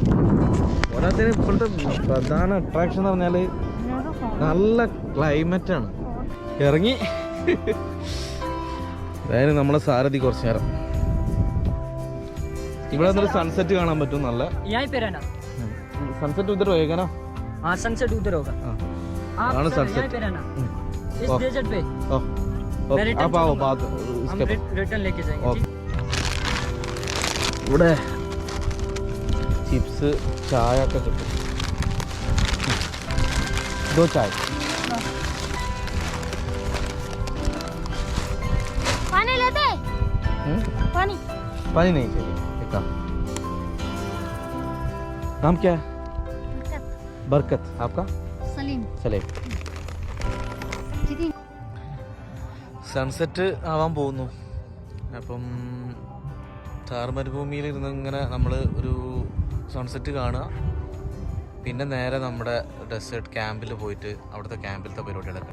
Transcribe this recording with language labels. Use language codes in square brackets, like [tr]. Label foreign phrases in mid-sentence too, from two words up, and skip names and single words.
[ml] പോരാത്തതിന് ഇപ്പോഴത്തെ പ്രധാന അട്രാക്ഷൻ എന്ന് പറഞ്ഞാൽ നല്ല ക്ലൈമറ്റാണ്. ഇറങ്ങി അതായത് നമ്മളെ സാരഥി കുറച്ച് നേരം ഇവിടെ നിന്നൊരു സൺസെറ്റ് കാണാൻ പറ്റും. [hi] നല്ല സൺസെറ്റ് ഉദ്ധർ होएगा ना? हाँ सनसेट उधर होगा। हाँ सनसेट इस डेजर्ट पे आप आओ बाद हम रिटर्न लेके जाएंगे। ഇവിടെ ചിപ്സ് ചായ ഒക്കെ കിട്ടും. दो चाय पानी लेते? पानी पानी नहीं चाहिए। एक काम, नाम क्या है? बरकत। आपका? सलीम। [ml] സലീം. സൺസെറ്റ് ആവാൻ പോകുന്നു. അപ്പം ഥാർ മരുഭൂമിയിൽ ഇരുന്ന് ഇങ്ങനെ നമ്മൾ ഒരു സൺസെറ്റ് കാണുക, പിന്നെ നേരെ നമ്മുടെ ഡെസേർട്ട് ക്യാമ്പിൽ പോയിട്ട് അവിടുത്തെ ക്യാമ്പിലത്തെ പരിപാടികളൊക്കെ.